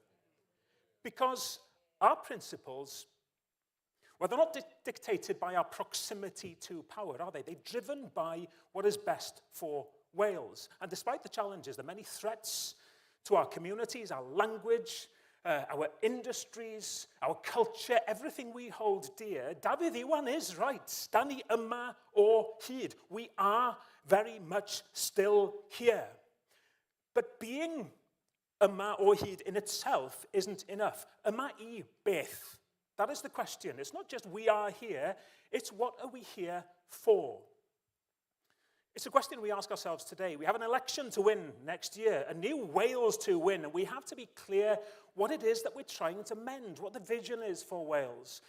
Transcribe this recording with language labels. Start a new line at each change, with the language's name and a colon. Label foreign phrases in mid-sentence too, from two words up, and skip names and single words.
English: Because our principles, well, they're not dictated by our proximity to power, are they? They're driven by what is best for Wales. And despite the challenges, the many threats to our communities, our language, our industries, our culture, everything we hold dear, Dafydd Iwan is right.
Welsh: Da ni yma o hyd.
English: We are very much still here. But being
Welsh: yma o hyd
English: in itself isn't enough.
Welsh: Yma I beth?
English: That is the question. It's not just we are here, it's what are we here for? It's a question we ask ourselves today. We have an election to win next year, a new Wales to win, and we have to be clear what it is that we're trying to mend, what the vision is for Wales.